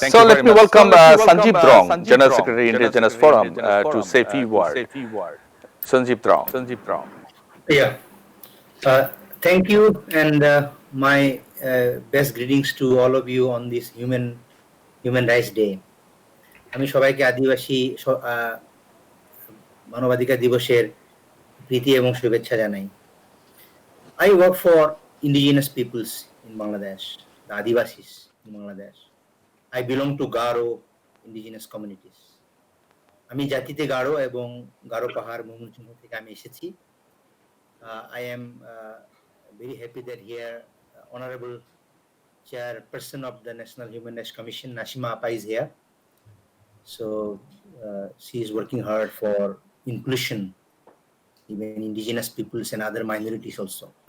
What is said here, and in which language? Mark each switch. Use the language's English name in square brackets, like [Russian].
[English] So let me welcome Sanjeev Drong, General Secretary, Indigenous Forum, to say a few words. Sanjeev Drong. Yeah. Thank you, and my best greetings to all of you on this Human Rights Day. [Bangla] আমি সবাইকে আদিবাসী মানবাধিকার দিবসের প্রীতি এবং শুভেচ্ছা জানাই। [English] I work for indigenous peoples in Bangladesh, the Adivasis in Bangladesh. I belong to Garo indigenous communities. [Bangla] আমি জাতিতে গারো এবং গারো পাহাড় ময়মনসিংহ থেকে আমি এসেছি। [English] I am very happy that here Honorable Chairperson of the National Human Rights Commission, Nashima Appa, is here. So she is working hard for inclusion, even indigenous peoples and other minorities also.